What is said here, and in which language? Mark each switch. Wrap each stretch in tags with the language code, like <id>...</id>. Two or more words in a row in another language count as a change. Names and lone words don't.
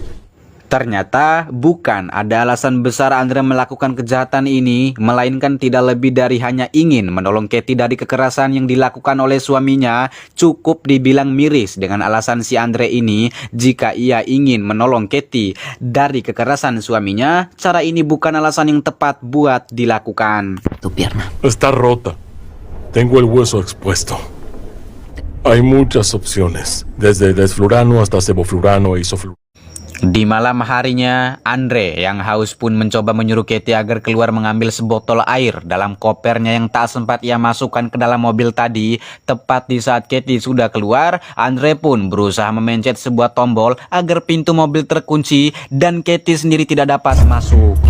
<id>Ternyata bukan ada alasan besar Andre melakukan kejahatan ini, melainkan tidak lebih dari hanya ingin menolong Katie dari kekerasan yang dilakukan oleh suaminya. Cukup dibilang miris dengan alasan si Andre ini. Jika ia ingin menolong Katie dari kekerasan suaminya, cara ini bukan alasan yang tepat buat dilakukan.</id> <es>Tu pierna. Está rota. Tengo el hueso expuesto. Hay muchas opciones, desde desflurano hasta sevoflurano e isoflurano.</es> <id>Di malam harinya, Andre yang haus pun mencoba menyuruh Katie agar keluar mengambil sebotol air dalam kopernya yang tak sempat ia masukkan ke dalam mobil tadi. Tepat di saat Katie sudah keluar, Andre pun berusaha memencet sebuah tombol agar pintu mobil terkunci dan Katie sendiri tidak dapat masuk.</id>